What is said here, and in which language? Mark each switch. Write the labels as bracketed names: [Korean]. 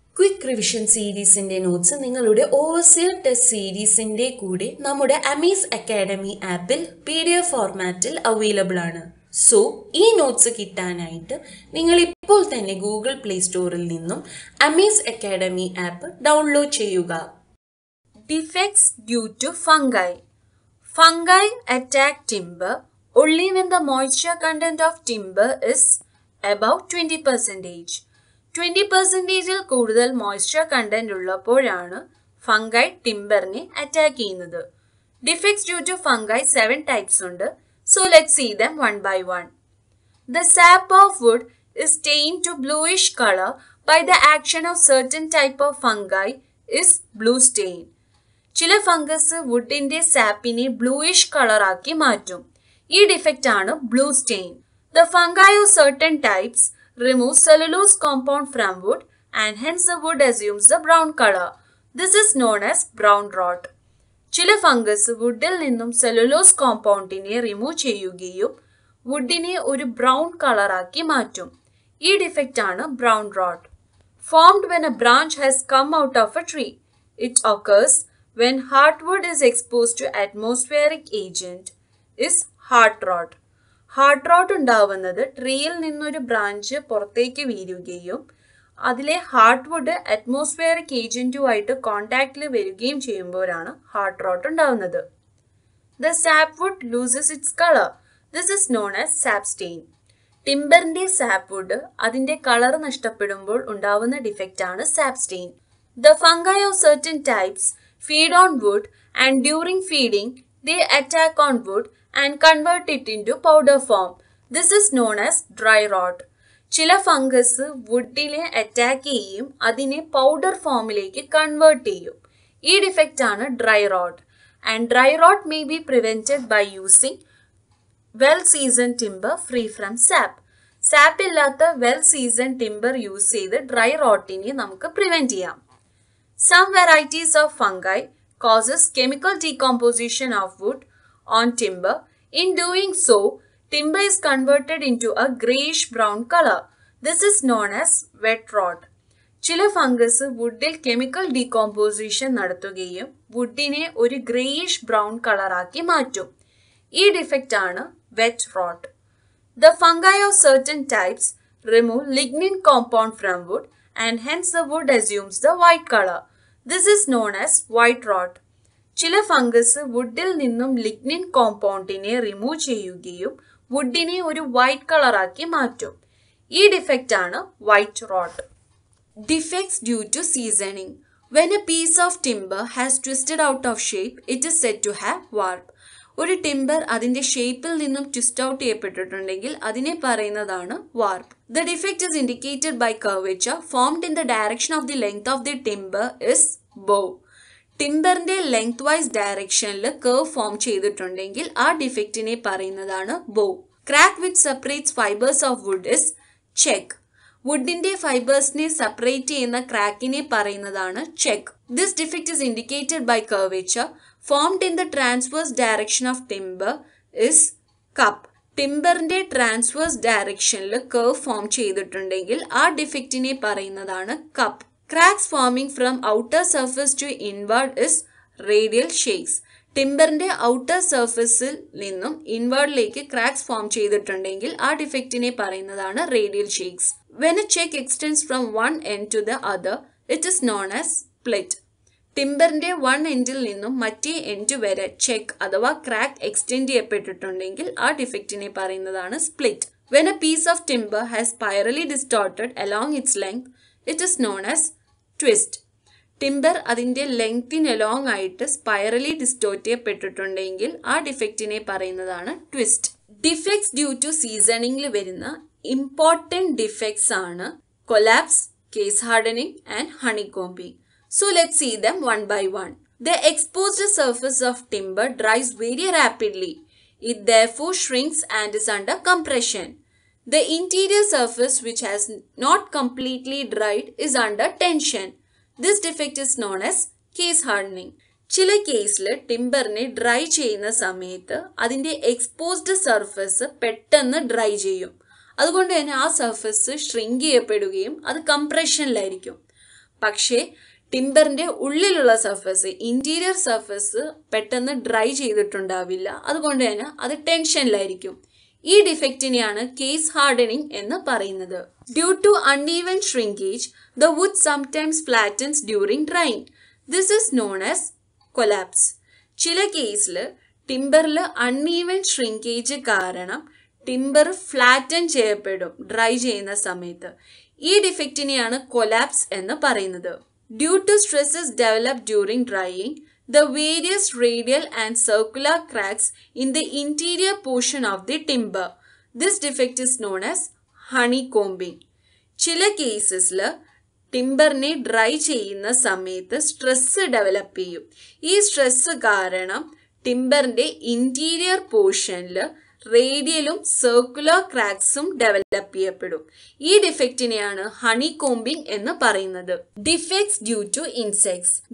[Malayalam] Quick revision സീരീസിന്റെ notes നിങ്ങളുടെ overseer test സീരീസിന്റെ കൂടെ നമ്മുടെ അമേസ് അക്കാഡമി ആപ്പിൽ PDF ഫോർമാറ്റിൽ അവൈലബിൾ ആണ്. സോ ഈ നോട്ട്സ് കിട്ടാനായിട്ട് നിങ്ങൾ ഇപ്പോൾ തന്നെ ഗൂഗിൾ പ്ലേ സ്റ്റോറിൽ നിന്നും അമേസ് അക്കാഡമി ആപ്പ് ഡൗൺലോഡ് ചെയ്യുക. [English] Defects due to fungi. Fungi attack timber only when the moisture content of timber is above 20%. [Malayalam] 20%ൽ കൂടുതൽ മോയ്സ്ചർ കണ്ടന്റ് ഉള്ളപ്പോഴാണ് ഫംഗൈ ടിംബറിനെ അറ്റാക്ക് ചെയ്യുന്നത്. Defects due to fungi 7 types ഉണ്ട്. [English] So let's see them one by one. The sap of wood is stained to bluish color by the action of certain type of fungi is blue stain. [Malayalam] ചില fungus വുഡിന്റെ സാപ്പിനെ bluish കളറാക്കി മാറ്റും. ഈ defect ആണ് blue stain. [English] The fungi of certain types remove cellulose compound from wood and hence the wood assumes the brown color. This is known as brown rot. [Malayalam] ചില fungus വുഡിൽ നിന്നും cellulose കോമ്പൗണ്ടിനെ remove ചെയ്യുകയും വുഡിനെ ഒരു brown കളറാക്കി മാറ്റും. ഈ defect ആണ് brown rote. [English] Formed when a branch has come out of a tree. It occurs when heartwood is exposed to atmospheric agent is heart rot. [Malayalam] Heart rote ഉണ്ടാവുന്നത് ട്രീയിൽ നിന്നൊരു branch പുറത്തേക്ക് വീഴുകയും അതിലെ ഹാർട്ട് വുഡ് അറ്റ്മോസ്ഫിയറിക് ഏജന്റുമായിട്ട് കോണ്ടാക്റ്റിൽ വരികയും ചെയ്യുമ്പോഴാണ് heart rote ഉണ്ടാവുന്നത്. [English] The sap wood loses its colour. This is known as sap stain. [Malayalam] ടിംബറിന്റെ sap would അതിന്റെ കളർ നഷ്ടപ്പെടുമ്പോൾ ഉണ്ടാവുന്ന ഡിഫെക്റ്റ് ആണ് sap stain. [English] The fungi of certain types feed on wood and during feeding they attack on wood and convert it into powder form. This is known as dry rot. [Malayalam] ചില fungus വുഡിനെ attack ചെയ്യും അതിനെ powder ഫോമിലേക്ക് convert ചെയ്യും. ഈ defect ആണ് dry rote. [English] And dry rot may be prevented by using well season timber free from sap. [Malayalam] Sap ഇല്ലാത്ത well season timber use ചെയ്ത് dry റോട്ടിനെ നമുക്ക് പ്രിവെന്റ് ചെയ്യാം. [English] Some varieties of fungi causes chemical decomposition of wood on timber. In doing so, Timber is converted into a grayish brown color. This is known as wet rot. [Malayalam] ചില fungus വുഡിൽ chemical decomposition നടത്തുകയും വുഡിനെ ഒരു greyish brown കളറാക്കി മാറ്റും. ഈ defect ആണ് wet rote. [English] The fungi of certain types remove lignin compound from wood and hence the wood assumes the white color. This is known as white rot. [Malayalam] ചില fungus വുഡിൽ നിന്നും lignin കോമ്പൗണ്ടിനെ remove ചെയ്യുകയും വുഡിനെ ഒരു white കളറാക്കി മാറ്റും. ഈ defect ആണ് white rote. [English] Defects due to seasoning. When a piece of timber has twisted out of shape, it is said to have warp. [Malayalam] ഒരു timber അതിന്റെ ഷേപ്പിൽ നിന്നും ട്വിസ്റ്റ് ഔട്ട് ചെയ്യപ്പെട്ടിട്ടുണ്ടെങ്കിൽ അതിനെ പറയുന്നതാണ് വാർപ്പ്. [English] The defect is indicated by curvature formed in the direction of the length of the timber is bow. [Malayalam] ടിമ്പറിന്റെ length vice ഡയറക്ഷനിൽ curve form ചെയ്തിട്ടുണ്ടെങ്കിൽ ആ ഡിഫക്റ്റിനെ പറയുന്നതാണ് ബോ. [English] Crack which separates fibres of wood is check. [Malayalam] വുഡിന്റെ ഫൈബേഴ്സിനെ separate ചെയ്യുന്ന ക്രാക്കിനെ പറയുന്നതാണ് check. [English] This defect is indicated by curvature formed in the transverse direction of timber is cup. [Malayalam] ടിമ്പറിന്റെ transverse ഡയറക്ഷനിൽ curve form ചെയ്തിട്ടുണ്ടെങ്കിൽ ആ ഡിഫക്റ്റിനെ പറയുന്നതാണ് cup. [English] Cracks forming from outer surface to inward is radial shakes. [Malayalam] ടിമ്പറിന്റെ outer സർഫസിൽ നിന്നും ഇൻവേർഡിലേക്ക് cracks form ചെയ്തിട്ടുണ്ടെങ്കിൽ ആ ഡിഫക്റ്റിനെ പറയുന്നതാണ് radial shakes. [English] When a check extends from one end to the other, it is known as split. [Malayalam] ടിമ്പറിന്റെ one എൻഡിൽ നിന്നും മറ്റേ end വരെ check അഥവാ ക്രാക്ക് എക്സ്റ്റെൻഡ് ചെയ്യപ്പെട്ടിട്ടുണ്ടെങ്കിൽ ആ ഡിഫക്റ്റിനെ പറയുന്നതാണ് split. [English] When a piece of timber has spirally distorted along its length, it is known as twist. [Malayalam] Timber അതിന്റെ ലെങ്തിന് along ആയിട്ട് spirally distort ചെയ്യപ്പെട്ടിട്ടുണ്ടെങ്കിൽ ആ ഡിഫക്റ്റിനെ പറയുന്നതാണ് ട്വിസ്റ്റ്. ഡിഫക്ട്സ് ഡ്യൂ ടു സീസണിംഗിൽ വരുന്ന ഇമ്പോർട്ടൻറ്റ് ഡിഫക്ട്സ് ആണ് collapse, case hardening and ഹണികോംബിംഗ്. [English] So let's see them one by one. The exposed surface of timber dries very rapidly. It therefore shrinks and is under compression. The interior surface which has not completely dried is under tension. This defect is known as case hardening. [Malayalam] ചില കേസിൽ ടിമ്പറിനെ dry ചെയ്യുന്ന സമയത്ത് അതിൻ്റെ exposed surface പെട്ടെന്ന് dry ചെയ്യും. അതുകൊണ്ട് തന്നെ ആ സർഫസ് ഷ്രിങ്ക് ചെയ്യപ്പെടുകയും അത് കംപ്രഷനിലായിരിക്കും. പക്ഷേ ടിമ്പറിൻ്റെ ഉള്ളിലുള്ള സർഫസ്, ഇൻറ്റീരിയർ സർഫസ് പെട്ടെന്ന് ഡ്രൈ ചെയ്തിട്ടുണ്ടാവില്ല. അതുകൊണ്ട് തന്നെ അത് ടെൻഷനിലായിരിക്കും. ഈ ഡിഫക്റ്റിനെയാണ് കേസ് ഹാർഡനിങ് എന്ന് പറയുന്നത്. [English] Due to uneven shrinkage the wood sometimes flattens during drying. This is known as collapse. [Malayalam] ചില കേസിൽ ടിമ്പറിൽ അൺഈവൻ ഷ്രിങ്കേജ് കാരണം ടിമ്പർ ഫ്ലാറ്റൻ ചെയ്യപ്പെടും ഡ്രൈ ചെയ്യുന്ന സമയത്ത്. ഈ ഡിഫക്റ്റിനെയാണ് കൊലാപ്സ് എന്ന് പറയുന്നത്. [English] Due to stresses develop during drying, the various radial and circular cracks in the interior portion of the timber. This defect is known as honeycombing. [Malayalam] ചില കേസസിൽ ടിമ്പറിനെ dry ചെയ്യുന്ന സമയത്ത് സ്ട്രെസ് ഡെവലപ്പ് ചെയ്യും. ഈ സ്ട്രെസ് കാരണം ടിമ്പറിന്റെ ഇന്റീരിയർ പോർഷനിൽ റേഡിയലും circular ക്രാക്സും develop ചെയ്യപ്പെടും. ഈ ഡിഫക്റ്റിനെയാണ് ഹണികോംബിംഗ് എന്ന് പറയുന്നത്. [English] Defects due to insects.